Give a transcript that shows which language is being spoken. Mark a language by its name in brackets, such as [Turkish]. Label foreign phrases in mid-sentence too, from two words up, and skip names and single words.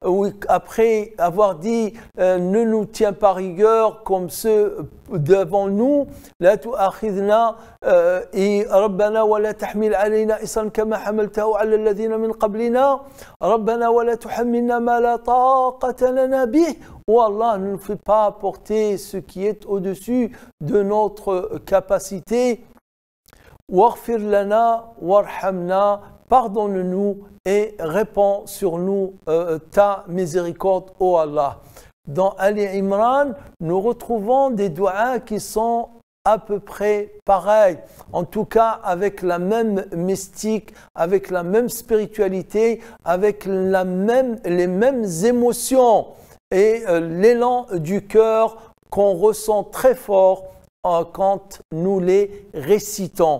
[French] après avoir dit ne nous tiens pas rigueur comme ceux devant nous, [Arabic] لا تؤاخذنا et ربنا ولا تحمل علينا إصرا كما حملته على الذين من قبلنا ربنا ولا تحملنا ما لا طاقة لنا به. [French] Oh Allah, ne nous fait pas porter ce qui est au-dessus de notre capacité. [Arabic] واغفر لنا وارحمنا, [French] pardonne-nous et répands sur nous ta miséricorde, ô Allah. Dans Ali Imran, nous retrouvons des doigts qui sont à peu près pareils, en tout cas avec la même mystique, avec la même spiritualité, avec les mêmes émotions et l'élan du cœur qu'on ressent très fort quand nous les récitons.